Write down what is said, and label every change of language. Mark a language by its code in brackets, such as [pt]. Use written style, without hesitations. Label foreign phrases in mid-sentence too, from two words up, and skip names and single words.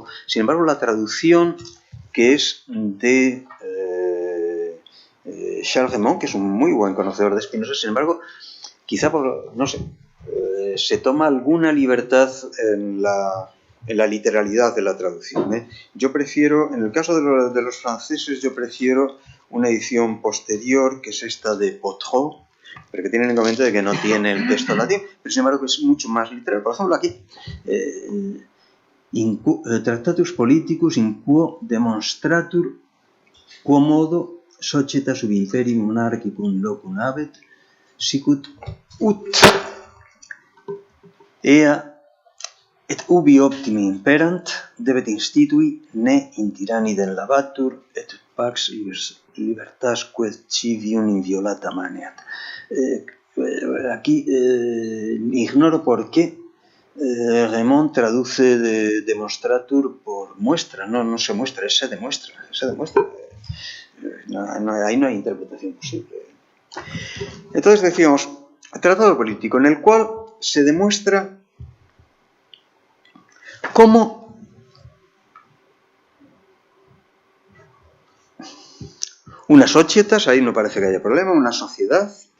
[es] Sin embargo, la traducción que es de Charles Remond, que es un muy buen conocedor de Spinoza, sin embargo, quizá se toma alguna libertad en la literalidad de la traducción. Yo prefiero, en el caso de los franceses, yo prefiero una edición posterior, que es esta de Potreau, pero que tiene el inconveniente de que no tiene el texto latín, pero sin embargo es mucho más literal. Por ejemplo, aquí, [la] Tractatus Politicus in quo demonstratur quo modo societas sub imperium monarchicum locum habet, sicut ut ea et ubi optimi imperant debet institui ne in tyrannidem lavatur et pax libertas quod civium inviolata maneat. [es] Aquí ignoro por qué Remond traduce de demonstratur por muestra. No se muestra, se demuestra. Ahí no hay interpretación posible. Entonces decíamos, tratado político en el cual se demuestra cómo unas societas, ahí no parece que haya problema, una sociedad,